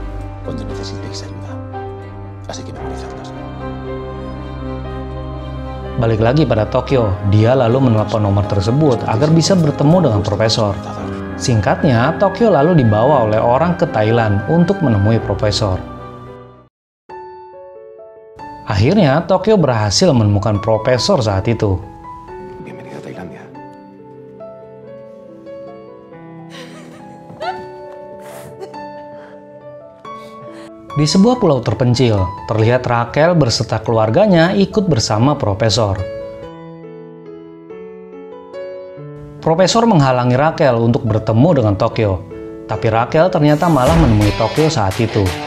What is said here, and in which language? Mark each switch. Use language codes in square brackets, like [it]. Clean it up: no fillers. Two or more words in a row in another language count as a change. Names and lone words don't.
[id] Balik lagi pada Tokyo, dia lalu menelpon nomor tersebut agar bisa bertemu dengan Profesor. Singkatnya, Tokyo lalu dibawa oleh orang ke Thailand untuk menemui Profesor. Akhirnya, Tokyo berhasil menemukan Profesor saat itu. [es] Bienvenido a Tailandia. [id] Di sebuah pulau terpencil, terlihat Raquel berserta keluarganya ikut bersama Profesor. Profesor menghalangi Raquel untuk bertemu dengan Tokyo, tapi Raquel ternyata malah menemui Tokyo saat itu.